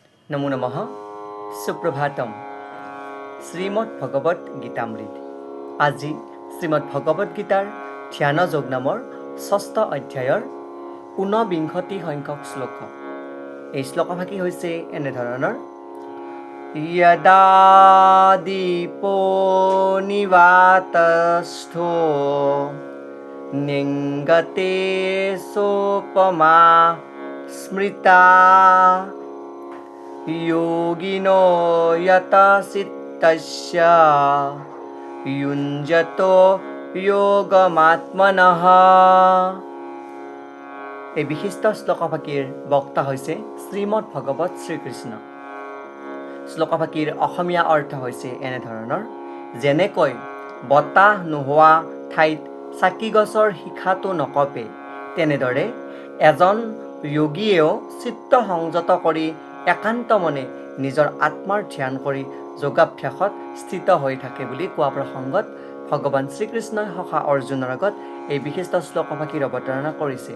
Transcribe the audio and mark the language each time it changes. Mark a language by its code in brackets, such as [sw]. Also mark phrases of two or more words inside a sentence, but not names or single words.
[sa] নমো নমঃ সুপ্রভাতম [as] শ্রীমদ্ ভগবত গীতামৃত আজি শ্রীমদ্ ভগবত গীতাৰ ধ্যান যোগ নামৰ ৬ষ্ঠ অধ্যায়ৰ ৪৯ সংখ্যক শ্লোক। এই শ্লোকভাগী হৈছে এনেধৰণৰ: [sa] यदा दीपो निवातस्थो निङ्गते सोपमा स्मृता योगिनो यतचित्तस्य युञ्जतो योगमात्मनः। [as] এই বিশিষ্ট শ্লোকভাগীৰ বক্তা হৈছে শ্ৰীমদ্ ভগৱত শ্ৰীকৃষ্ণ। শ্লোকভাগীৰ অসমীয়া অৰ্থ হৈছে এনেধৰণৰ: যেনেকৈ বতাহ নোহোৱা ঠাইত চাকি গছৰ শিখাটো নকপে, তেনেদৰে এজন যোগীয়েও চিত্ত সংযত কৰি একান্ত মনে নিজৰ আত্মাৰ ধ্যান কৰি যোগাভ্যাসত স্থিত হৈ থাকে বুলি কোৱা প্ৰসংগত ভগৱান শ্ৰীকৃষ্ণই সখা অৰ্জুনৰ আগত এই বিশিষ্ট শ্লোকভাগীৰ অৱতাৰণা কৰিছে।